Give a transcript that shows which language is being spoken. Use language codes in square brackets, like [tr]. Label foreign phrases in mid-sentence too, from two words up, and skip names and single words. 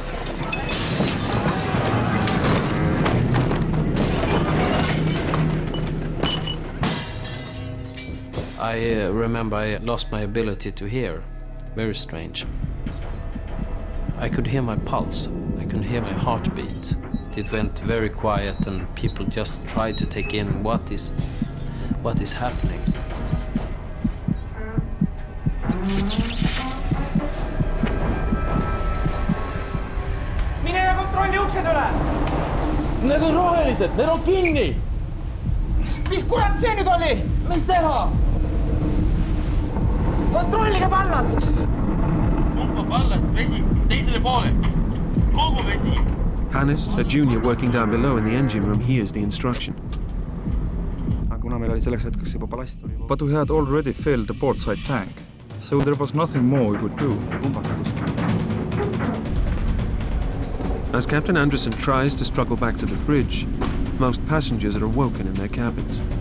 [en] I remember I lost my ability to hear. Very strange. I could hear my pulse. I could hear my heartbeat. It went very quiet, and people just tried to take in what is happening. [et] Mine ja kontrolli uksed üle! Need on rohelised, need on kinni! Mis kurat see nüüd oli? Mis teha? Kontrollige pallast! Pumpa pallast vesi teisele poole. Kogu vesi. [en] Hannes, a junior working down below in the engine room, hears the instruction. But we had already filled the portside tank, so there was nothing more we could do. As Captain Anderson tries to struggle back to the bridge, most passengers are awoken in their cabins.